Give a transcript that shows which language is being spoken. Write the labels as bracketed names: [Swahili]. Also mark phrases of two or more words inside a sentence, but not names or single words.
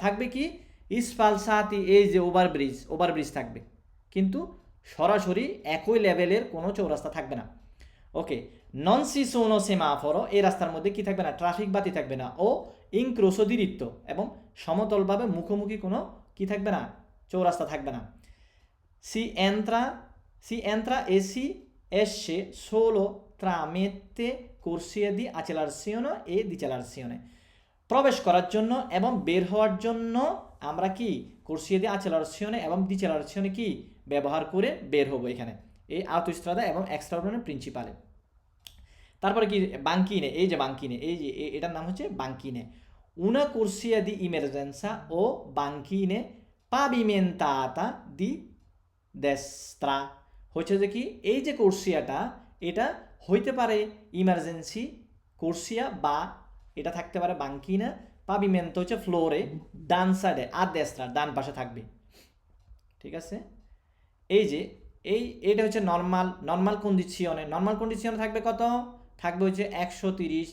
[Bangla] থাকবে কি ইসফালসাতি, এই যে ওভারব্রিজ থাকবে, কিন্তু সরাসরি একই লেভেলের কোনো চৌরাস্তা থাকবে না। ওকে, [Italian] non ci sono semaforo, [Bangla] এই রাস্তার মধ্যে কি থাকবে না, ট্রাফিক বাতি থাকবে না। [Italian] o incrocio diritto, [Bangla] এবং সমতলভাবে মুখোমুখি কোনো কি থাকবে না, চৌরাস্তা থাকবে না। [Italian] Si entra e si esce solo tramite corsie di accelerazione e decelerazione, [Bangla] প্রবেশ করার জন্য এবং বের হওয়ার জন্য আমরা কি [Italian] corsia di [Bangla] accelerazione এবং decelerazione কি ব্যবহার করে বের হবো এখানে এই আউটোস্ট্রাদা এবং [Italian] extraordinari principale. [Bangla] তারপরে কি বাঙ্কিনে, এই যে বাঙ্কিনে, এই যে এটার নাম হচ্ছে বাঙ্কিনে, [Italian] una corsia di emergenza o banchine pavimentata di destra, [Bangla] হচ্ছে যে কি এই যে কোর্সিয়াটা, এটা হইতে পারে ইমার্জেন্সি কোর্সিয়া, বা এটা থাকতে পারে বাঙ্কিনা, পাবিমেন্ট হচ্ছে ফ্লোরে, ডান সাইডে, [Italian] a destra [Bangla] ডান পাশে থাকবে। ঠিক আছে, এই যে এইটা হচ্ছে নর্মাল কন্ডিশনে থাকবে কত, থাকবে হচ্ছে 130।